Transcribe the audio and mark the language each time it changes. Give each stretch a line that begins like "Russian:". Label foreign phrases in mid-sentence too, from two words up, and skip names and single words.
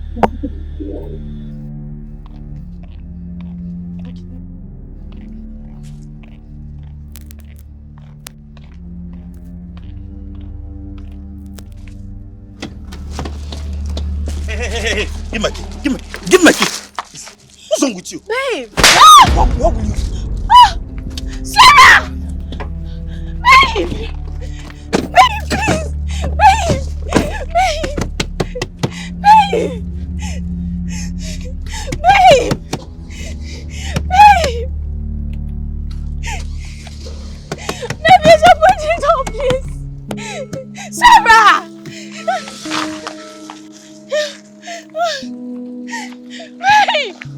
English: Hey, give my key. Give my key. What's wrong with you? Babe! What will you do? Sarah! Babe! Babe, please! Babe! Babe! Babe! Babe! Babe! Babe, there's a budget on, please! Sarah! Babe!